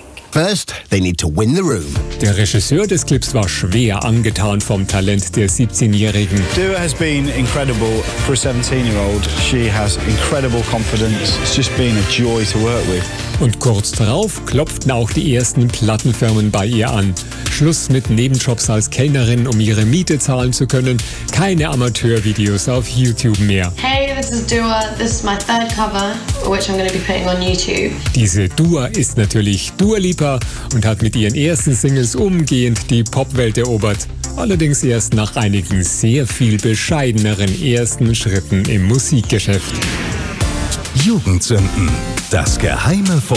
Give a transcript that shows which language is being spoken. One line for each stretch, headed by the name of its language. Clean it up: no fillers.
English: First, they need to win the room.
German: Der Regisseur des Clips war schwer angetan vom Talent der 17-Jährigen.
English: Dua has been incredible for a 17-year-old. She has incredible confidence. It's just been a joy to work with.
German: Und kurz darauf klopften auch die ersten Plattenfirmen bei ihr an. Schluss mit Nebenjobs als Kellnerin, um ihre Miete zahlen zu können. Keine Amateurvideos auf YouTube mehr.
English: Hey, this is Dua. This is my third cover, which I'm going to be putting on YouTube.
German: Diese Dua ist natürlich Dua Lipa und hat mit ihren ersten Singles umgehend die Popwelt erobert. Allerdings erst nach einigen sehr viel bescheideneren ersten Schritten im Musikgeschäft. Jugendsünden. Das geheime Vorlesen.